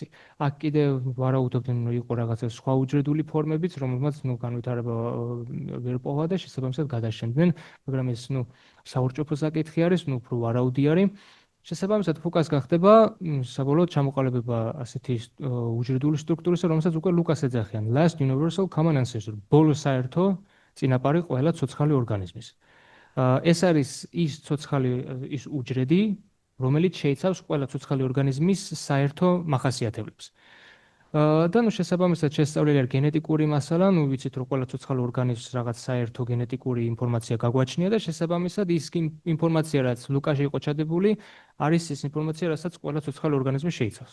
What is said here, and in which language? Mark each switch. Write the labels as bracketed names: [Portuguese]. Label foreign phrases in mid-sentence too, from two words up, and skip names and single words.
[Georgian] აქ კიდე ვარაუდობდნენ, რომ იყო რაღაცა სხვა უჯრედული ფორმებიც, რომელმაც განვითარება ვერ პოვა და შესაბამისად გადაშენდნენ, მაგრამ ეს საურჭოფო საკითხი არის, უფრო ვარაუდი არის. შესაბამისად, ფუკასგან ხდება საბოლოოდ ჩამოყალიბება ასეთი უჯრედული სტრუქტურისა, რომელსაც უკვე ლუკას ეძახიან. [English] Last universal common ancestor. [Georgian] ბოლო საერთო წინაპარი ყველა ცოცხალი ორგანიზმის. ეს არის ის ცოცხალი ის უჯრედი, რომელიც შეიცავს ყველა ცოცხალი ორგანიზმის საერთო მახასიათებლებს. და შესაბამისად შესწავლილი არის გენეტიკური მასალა, ვიცით რომ ყველა ცოცხალი ორგანიზმს რაღაც საერთო გენეტიკური ინფორმაცია გაგვაჩნია და შესაბამისად ის ინფორმაცია, რაც ლუკაში იყო ჩადებული, არის ის ინფორმაცია, რასაც ყველა ცოცხალი ორგანიზმი შეიცავს.